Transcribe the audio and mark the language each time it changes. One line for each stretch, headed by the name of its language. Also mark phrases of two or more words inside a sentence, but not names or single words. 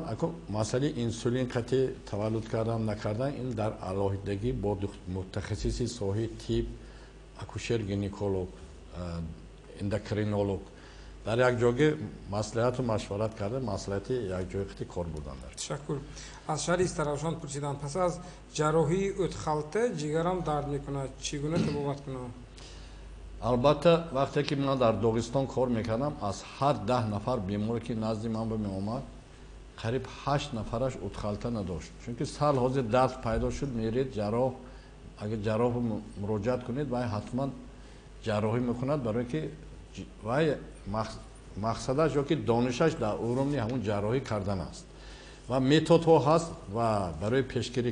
Tajik: акун масъалаи инсулин қатъи таваллуд кардан накардан, ин дар алоҳидагӣ бо мутахассиси соҳаи тиб, акушер гинеколог, эндокринолог дар як ҷойгӣ маслиҳату машварат карда маслиҳати якҷоя қити кор бурдан дорад. ташаккур. аз шаҳри Истаравшон пурсидам, пас аз ҷарроҳии ӯтхалта ҷигарам дард мекунад, чӣ гуна табобат кунам?
Persian: البته وقتی که من در داغستان کار میکردم از هر 10 نفر بیماری که نزد من به می اومد قریب 8 نفرش اتخالته نداشت چون که سال حاضر درد پیدا شد میرید جراح اگر جراح مراجعت کنید وای حتما جراحی میکند برای که وای مقصدش یا که دانشش در اروم همون جراحی کردن است و متد ها هست و برای پیشگیری